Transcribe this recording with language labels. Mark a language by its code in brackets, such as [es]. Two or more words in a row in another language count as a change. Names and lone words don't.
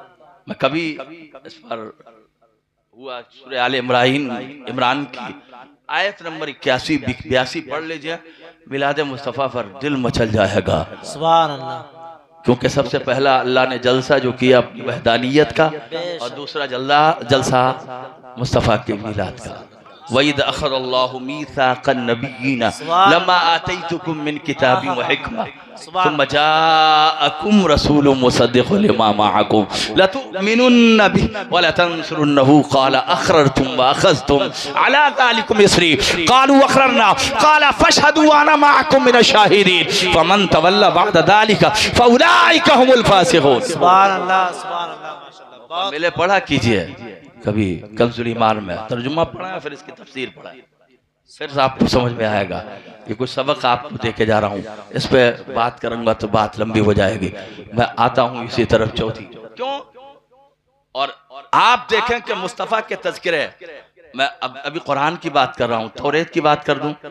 [ur] میں کبھی اس پر ہوا سورہ آل عمران کی آیت نمبر 81-82 پڑھ لیجیے، میلاد مصطفیٰ پر دل مچل جائے گا. [ar] سبحان الله. [ur] کیونکہ سب سے پہلا اللہ نے جلسہ جو کیا اپنی وحدانیت کا، اور دوسرا جلسہ مصطفیٰ کے میلاد کا. [ar] وإذ أخذ الله ميثاق النبيين لما آتيتكم من كتاب وحكمة ثم جاءكم رسول مصدق لما معكم لتؤمنن به ولتنصرنه قال أأقررتم وأخذتم على ذلكم إصري قالوا أقررنا قال فاشهدوا وأنا معكم من الشاهدين فمن تولى بعد ذلك فأولئك هم الفاسقون. سبحان الله، سبحان الله، ما شاء الله. [ur] میلے پڑھا کیجیے کبھی کنز الایمان میں، ترجمہ پڑھا ہے، پھر اس کی تفسیر پڑھا ہے، پھر آپ کو سمجھ میں آئے گا. یہ کچھ سبق آپ کو دے کے جا رہا ہوں، اس پہ بات کروں گا تو بات لمبی ہو جائے گی. میں آتا ہوں اسی طرف چوتھی، کیوں؟ اور آپ دیکھیں کہ مصطفیٰ کے تذکرے، میں ابھی قرآن کی بات کر رہا ہوں، توریت کی بات کر دوں.